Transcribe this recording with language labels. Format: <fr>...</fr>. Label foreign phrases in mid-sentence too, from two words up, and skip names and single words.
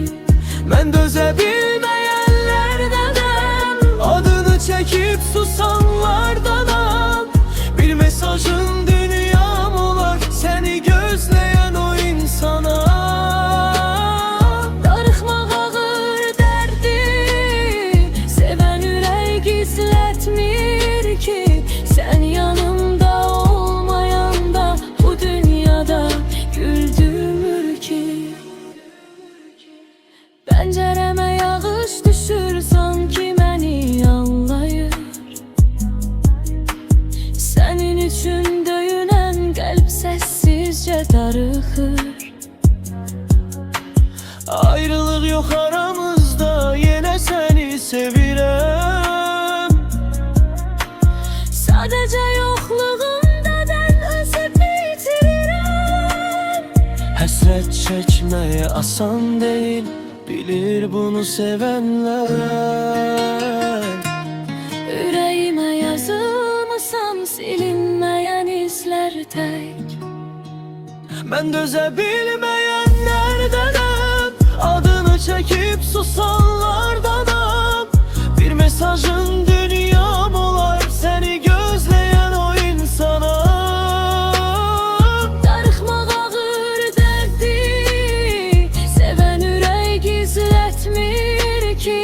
<tr>Ben döze bilmeyenlerdenim, adını çekip susanlardanım. Bir mesajın dünyam olar, seni gözleyen o insana.</tr> <az>Darıxmaq ağır derdi, seven ürək gizlətmir ki.</az> <tr>Sen yanımda olmayanda bu dünyada güldürmür ki.</tr> <az>Pəncərəmə yağış düşür, sanki məni anlayır. Sənin üçün döyünən qəlb səssizcə darıxır.</az> <tr>Ayrılık yok aramızda, yine seni sevirəm.</tr> <az>Sadəcə yoxluğunda mən özümü itirirəm.</az> <tr>Həsrət çekmeye asan değil, bilir bunu sevenler.</tr> <az>Ürəyimə yazılmısan silinməyən izlər tək.</az> <tr>Ben döze bilmeyenlerdenim, adını çekip susanlardanım. Bir mesajın dünyam olar, seni gözleyen o insana.</tr> <az>Darıxmaq ağır derdi, seven ürək gizlətmir ki.</az>